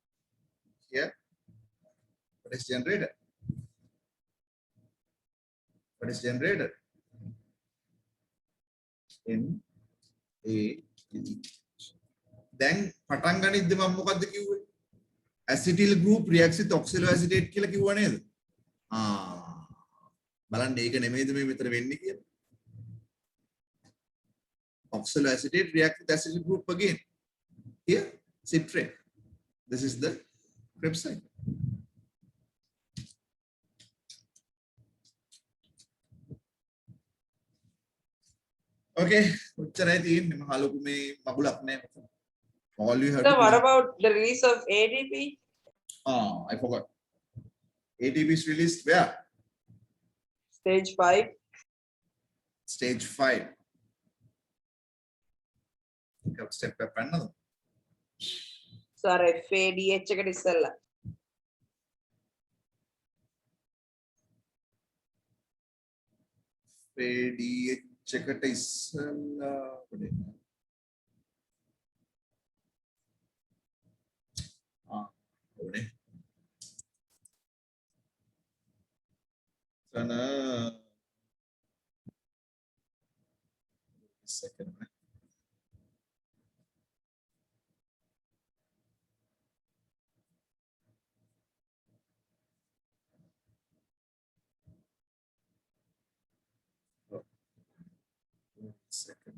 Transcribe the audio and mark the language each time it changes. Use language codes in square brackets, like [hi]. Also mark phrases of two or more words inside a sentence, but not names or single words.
[en] Here, what is generated? What is generated? NAD. [si] Then පටන් ගනිද්දි මම මොකද්ද කිව්වේ? [en] Acetyl group reacts with oxaloacetate [si] කියලා කිව්වා නේද? බලන්න ඒක නෙමෙයිද මේ මෙතන වෙන්නේ කියලා. [en] Oxaloacetate reacts with acetyl group again. Here, citrate. This is the Krebs cycle. [si] Okay, උච්චරයි තියෙන්නේ මහ ලොකු මේ මගුලක් නෑ. [en] All you have So to what do. about the release of ADP? I forgot. ATP is released where? Stage 5. Stage 5. Step up another. [si] Sorry, FADH එකට ඉස්සෙල්ලා. FADH එකට ඉස්සෙල්ලා ඕනේ. [en] Second. Second.